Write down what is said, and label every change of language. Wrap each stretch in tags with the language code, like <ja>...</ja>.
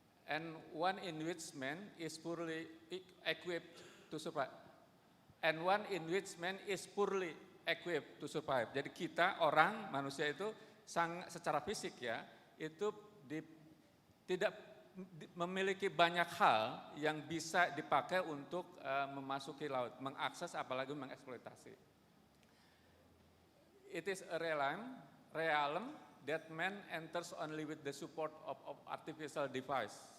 <en>And one in which man is poorly equipped to survive. And one in which man is poorly equipped to survive.</en> <id>Jadi kita orang manusia itu secara fisik ya itu tidak memiliki banyak hal yang bisa dipakai untuk memasuki laut, mengakses apalagi mengeksploitasi.</id> <en>It is a realm that man enters only with the support of artificial device.</en>